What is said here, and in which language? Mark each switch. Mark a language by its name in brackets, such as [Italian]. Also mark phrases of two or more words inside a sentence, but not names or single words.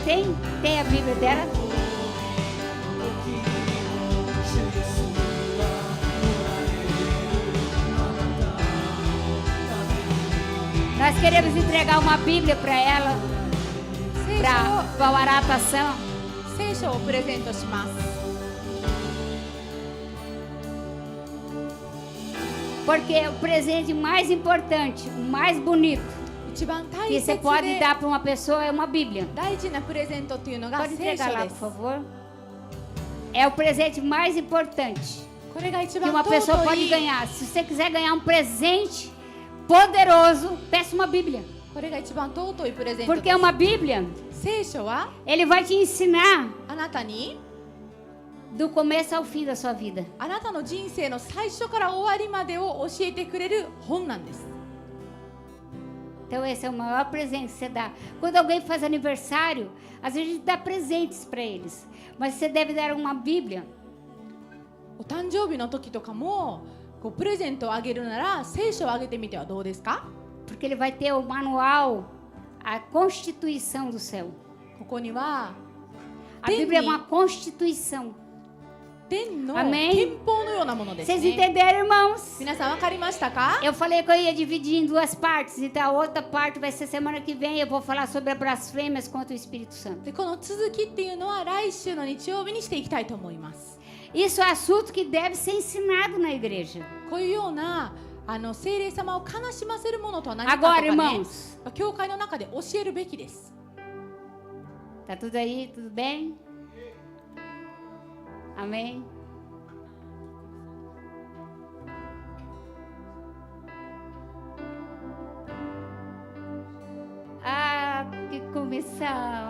[Portuguese] Tem a Bíblia dela? Nós queremos entregar uma Bíblia para ela, para o Aratação. [Japanese] 聖書をプレゼントします。 [Portuguese] Porque o presente mais importante, o mais bonito [Japanese] 一番大 [Portuguese] que [Japanese] 切 [Portuguese] você pode [Japanese] で [Portuguese] dar para uma pessoa é uma Bíblia. [Japanese] 大事なプレゼントというのが [Portuguese] Pode [Japanese] 聖 [Portuguese] entregar [Japanese] 書 [Portuguese] lá, [Japanese] で [Portuguese] por [Japanese] す。 [Portuguese] favor. É o presente mais importante [Japanese] これが一 [Portuguese] que [Japanese] 番 [Portuguese] uma [Japanese] 尊 [Portuguese] pessoa pode [Japanese] い。 [Portuguese] ganhar. Se você quiser ganhar um presente poderoso, peça uma Bíblia. [Japanese] これが一番尊いプレゼント [Portuguese] Porque [Japanese] です。 [Portuguese] uma Bíblia, [Japanese] 聖書は [Portuguese] ele vai te ensinar [Japanese] あなたに [Portuguese] do começo ao fim da sua vida. [Japanese] あなたの人生の最初から終わりまでを教えてくれる本なんです。 [Portuguese] Então esse é o maior presente que você dá. Quando alguém faz aniversário, às vezes a gente dá presentes para eles. Mas você deve dar uma Bíblia. [Japanese] お誕生日の時とかもこうプレゼントをあげるなら聖書をあげてみてはどうですか？ [Portuguese] Porque ele vai ter o manual, a Constituição do céu. [Japanese] ここには [Portuguese] A Bíblia é uma Constituição. [Japanese] 天の [Portuguese] Amém. [Japanese] 憲法のようなものです [Portuguese] Vocês [Japanese] ね。 [Portuguese] entenderam, irmãos? [Japanese] 皆さん分かりましたか？ [Portuguese] Eu falei que eu ia dividir em duas partes. Então a outra parte vai ser semana que vem. Eu vou falar sobre as blasfêmias contra o Espírito Santo. [Japanese] でこの続きっていうのは来週の日曜日にしていきたいと思います。 [Portuguese] Isso é assunto que deve ser ensinado na igreja. [Japanese] こういうような聖霊様を悲しませるものとは何かと [Portuguese] Agora, [Japanese] かね、 [Portuguese] irmãos, [Japanese] 教会の中で教えるべきです。 [Portuguese] tá tudo aí? Tudo bem? Amém? Ah, que comissão!